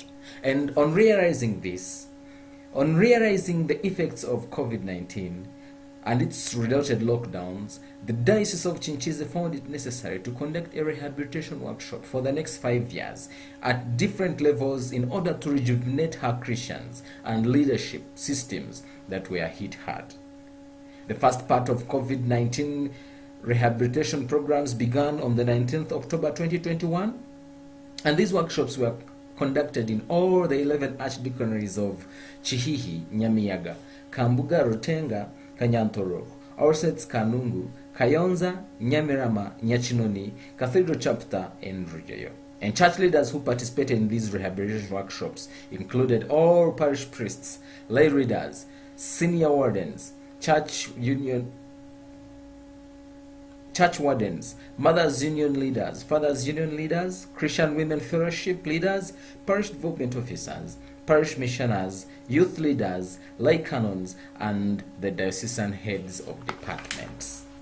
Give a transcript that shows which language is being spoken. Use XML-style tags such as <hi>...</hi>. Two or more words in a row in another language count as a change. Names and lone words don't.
<en>And on realizing the effects of COVID-19 and its related lockdowns, the Diocese of Chinchize found it necessary to conduct a rehabilitation workshop for the next 5 years at different levels in order to rejuvenate her Christians and leadership systems that were hit hard. The first part of COVID-19 rehabilitation programs began on the 19th October 2021, and these workshops were conducted in all the 11 archdeaconries of Chihihi, Nyamiyaga, Kambuga, Rutenga, Kanyantoro, Orsets, Kanungu, Kayonza, Nyamirama, Nyachinoni, Cathedral Chapter, and Rujeyo. And church leaders who participated in these rehabilitation workshops included all parish priests, lay readers, senior wardens, church wardens, mothers union leaders, fathers union leaders, Christian women fellowship leaders, parish development officers, parish missioners, youth leaders, lay canons, and the diocesan heads of departments.</en>